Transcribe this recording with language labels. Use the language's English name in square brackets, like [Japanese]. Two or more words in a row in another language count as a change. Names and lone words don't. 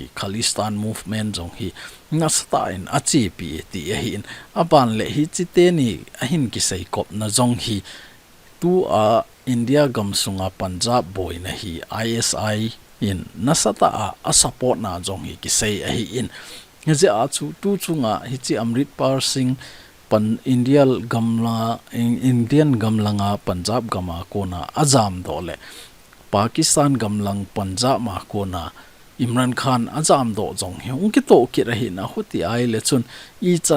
[Thado Chin] Khalistan movement jong hi na sata in achi pi ti hi in aban le hi chite ni ahin ki sei kop na jong hi tu a India gam sunga Punjab boy na hi ISI in na sata a support na jong hi ki sei hi in je a chu tu chunga hi chi AMRITPAL SINGH Indian gamlanga Punjab gama kona azam dole Pakistan gamlang Punjab ma kona IMRAN Khan azam do jong hi ungki to ki rahi na huti ai le chun I chan